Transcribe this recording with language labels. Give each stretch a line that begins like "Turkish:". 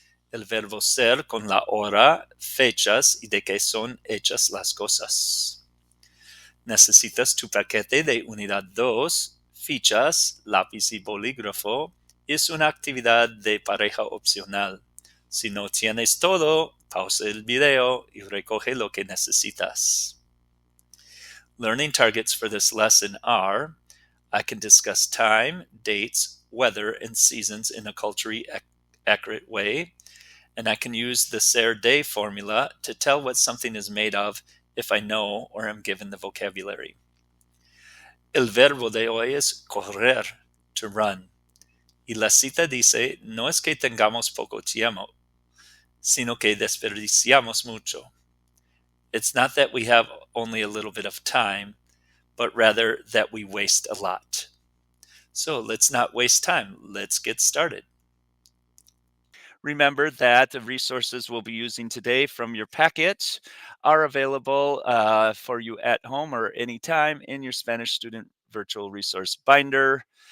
Spanish: El verbo ser con la hora, fechas y de qué son hechas las cosas. Necesitas tu paquete de unidad 2, fichas, lápiz y bolígrafo. Es una actividad de pareja opcional. Si no tienes todo, pausa el video y recoge lo que necesitas.
English: Learning targets for this lesson are: I can discuss time, dates, weather, and seasons in a culturally accurate way, and I can use the ser de formula to tell what something is made of if I know or am given the vocabulary.
Spanish: El verbo de hoy es correr,
English: to run.
Spanish: Y la cita dice, no es que tengamos poco tiempo, sino que desperdiciamos mucho.
English: It's not that we have only a little bit of time, but rather that we waste a lot. So let's not waste time. Let's get started. Remember that the resources we'll be using today from your packet are available for you at home or anytime in your Spanish Student Virtual Resource Binder.